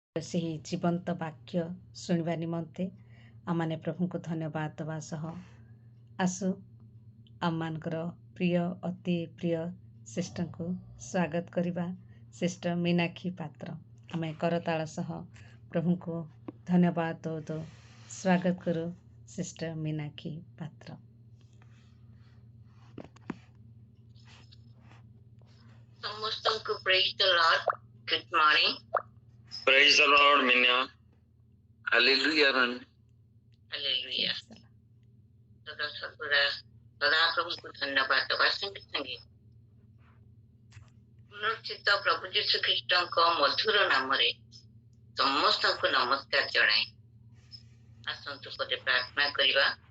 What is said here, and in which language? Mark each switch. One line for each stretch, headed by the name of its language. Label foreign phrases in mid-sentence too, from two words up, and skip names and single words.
Odia: ସେହି ଜୀବନ୍ତ ବାକ୍ୟ ଶୁଣିବା ନିମନ୍ତେ ଆମମାନେ ପ୍ରଭୁଙ୍କୁ ଧନ୍ୟବାଦ ଦେବା ସହ ଆସୁ ଆମମାନଙ୍କର ପ୍ରିୟ ଅତି ପ୍ରିୟ ସିଷ୍ଟରଙ୍କୁ ସ୍ୱାଗତ କରିବା। ସିଷ୍ଟର ମୀନାକ୍ଷୀ ପାତ୍ର, ଆମେ କରତାଳ ସହ ପ୍ରଭୁଙ୍କୁ ଧନ୍ୟବାଦ ଦଉ ସ୍ୱାଗତ କରୁ ସିଷ୍ଟର ମୀନାକ୍ଷୀ ପାତ୍ର।
English: ସମସ୍ତଙ୍କୁ praise the Lord. Good morning. Praise the Lord, Minya. Hallelujah, man. Hallelujah.
Odia: ସଦା ପ୍ରଭୁଙ୍କୁ ଧନ୍ୟବାଦ ଦେବା ସଙ୍ଗେ ସଙ୍ଗେ ପୁନର୍ଚିତ ପ୍ରଭୁ ଯୀଶୁ ଖ୍ରୀଷ୍ଟଙ୍କ ମଧୁର ନାମରେ ସମସ୍ତଙ୍କୁ ନମସ୍କାର ଜଣାଏ। ଆସନ୍ତୁ ପଦେ ପ୍ରାର୍ଥନା କରିବା।